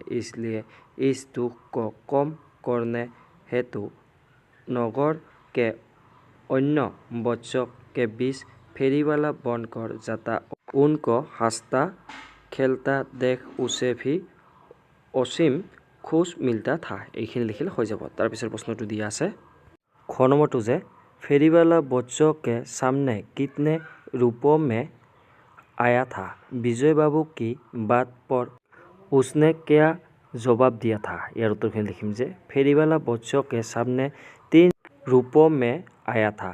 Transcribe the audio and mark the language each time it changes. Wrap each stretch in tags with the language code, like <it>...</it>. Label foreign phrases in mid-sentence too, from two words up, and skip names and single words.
<hi>इसलिए इस दुख को कम करने हेतु नगर के अन्य बच्चों के बीच फेरी वाला बनकर जाता। उनको हंसता खेलता देख उसे भी असीम खुश मिलता था।</hi> <as>এইখিনি লিখিলে হৈ যাব। তাৰপিছত প্ৰশ্নটো দিয়া আছে খ নম্বৰটো যে</as> <hi>फेरी वाला बच्चों के सामने कितने रूपों में आया था। विजय बाबू की बात पर उसने क्या जवाब दिया था।</hi> <as>ইয়াৰ উত্তৰখিনি লিখিম যে</as> <hi>फेरी वाला बच्चों के सामने 3 रूपों में आया था।</hi>